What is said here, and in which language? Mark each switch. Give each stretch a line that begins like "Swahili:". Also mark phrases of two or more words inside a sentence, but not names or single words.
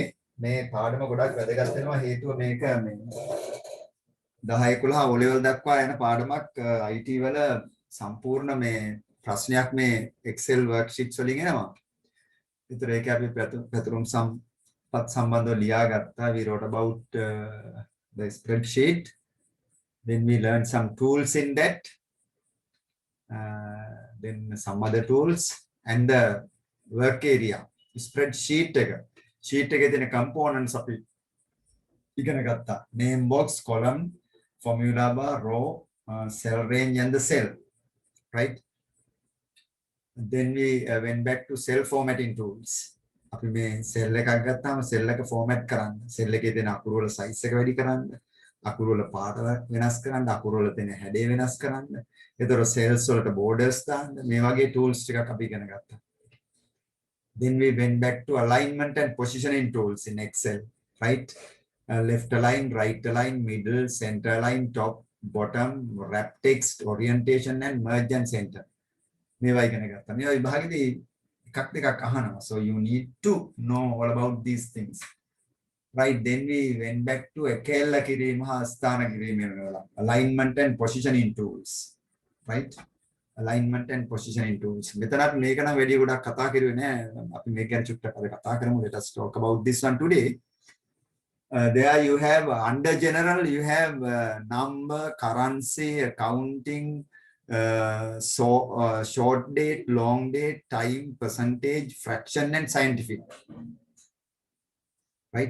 Sinhala: මේ පාඩම ගොඩක් වැදගත් වෙනවා හේතුව මේක මේ 10 11 O level දක්වා යන පාඩමක් IT වල සම්පූර්ණ මේ ප්‍රශ්නයක් මේ Excel worksheets වලින් එනවා. ඒතර ඒක අපි පැතුරුම් සම්පත් සම්බන්ධව ලියාගත්තා.
English: We wrote about the spreadsheet. Then we learned some tools in that. Then some other tools and the work area.
Sinhala: Spreadsheet එක. sheet එකේ තියෙන components අපි ඉගෙන ගත්තා.
English: Name box, column, formula bar, row, cell range and the cell. Right? Then we went back to cell formatting tools.
Sinhala: අපි මේ cell එකක් ගත්තාම cell එක format කරන්න. cell එකේ තියෙන අකුරු වල size එක වැඩි කරන්න. අකුරු වල පාට වෙනස් කරන්න. අකුරු වල තියෙන හැඩය වෙනස් කරන්න. ඒතර cells වලට borders දාන්න. මේ වගේ tools ටිකක් අපි ඉගෙන ගත්තා.
English: Then we went back to alignment and positioning tools in Excel. Right? Left align, right align, middle, center align, top, bottom, wrap text, orientation and merge and center.
Sinhala: මේවා ඉගෙන ගත්තා. මේවා විභාගෙදී එකක් දෙකක් අහනවා.
English: So you need to know all about these things. Right, then we went back to
Sinhala: එකෙල්ල කිරීම හා ස්ථාන කිරීම වල
English: alignment and positioning tools. Right? Alignment and positioning tools.
Sinhala: මෙතනත් මේක නම් වැඩි ගොඩක් කතා කරුවේ නෑ. අපි මේක ගැන චුට්ටක් අද කතා කරමු.
English: Let us talk about this one today. There you have under general you have number, currency, accounting, short date, long date, time, percentage, fraction and scientific. Right?